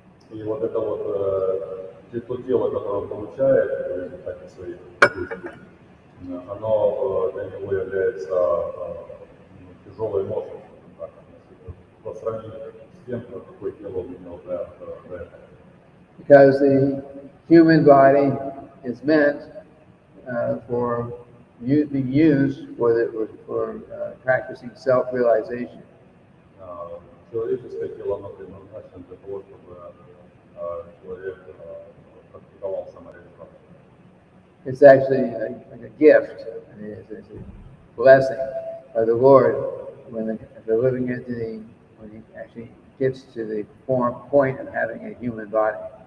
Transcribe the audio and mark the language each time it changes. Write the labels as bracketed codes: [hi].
[ru] И вот это вот то тело, которое он получает в результате своих действий, оно для него является тяжелой ношей, по сравнению с тем, какое тело он имел до этого. [en] Because the human body is meant for being used for practicing self-realization. [ru] Человеческое тело, оно предназначено для того, чтобы человек практиковал самореализацию. It's actually like a gift. It's a blessing by the Lord when the living entity, when he actually gets to the point of having a human body.